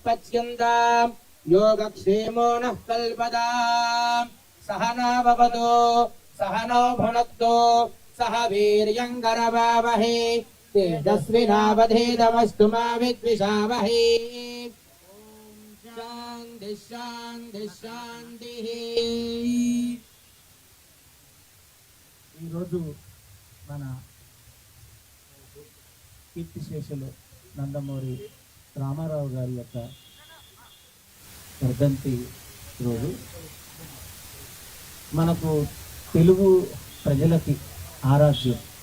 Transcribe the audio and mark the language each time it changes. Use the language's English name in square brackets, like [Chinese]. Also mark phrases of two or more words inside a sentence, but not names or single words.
[Sanskrit] पच्यन्ताम् योगक्षेमो नः कल्पताम् सहना भवतु सहनौ भुनक्तु सह वीर्यङ्करवावहै तेजस्विनावधीतमस्तु मा विद्विषावहै शान्ति शान्ति शान्तिः। [Telugu] ఈరోజు మన కీర్తిశేషులు నందమూరి రామారావు గారి యొక్క వర్ధంతి రోజు. మనకు తెలుగు ప్రజలకి ఆరాధ్యం.